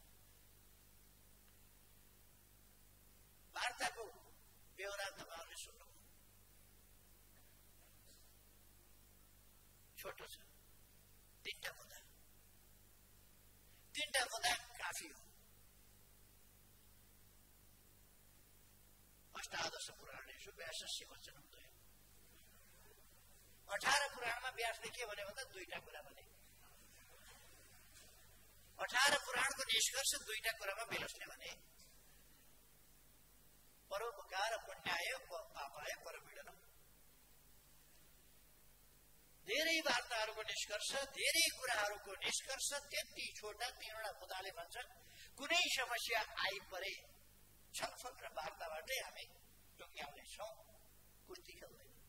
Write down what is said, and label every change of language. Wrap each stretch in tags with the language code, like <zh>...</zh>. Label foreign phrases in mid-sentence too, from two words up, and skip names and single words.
<ne>वार्ताको बेहोरा तपाईँहरूले सुन्नुभयो। छोटो छ, तीनटा मुद्दा काफी हो।</ne> <sa>अष्टादश पुराणेषु व्यासस्य वचनोदयम्।</sa> <ne>18 पुराणमा व्यासले के भन्यो भन्दा दुईटा कुरा भने। 18 पुराणको निष्कर्ष दुईटा कुरामा व्यासले भने।</ne> <sa>परोपकार पुण्याय पापाय परपीडनम्।</sa> <ne>धेरै वार्ताहरूको निष्कर्ष, धेरै कुराहरूको निष्कर्ष त्यति छोटा 3वटा मुद्दाले भन्छ। कुनै समस्या आइपरे छलफल र वार्ताबाटै हामी टुङ्ग्याउनेछौँ, कुस्ती खेल्दैन।</ne>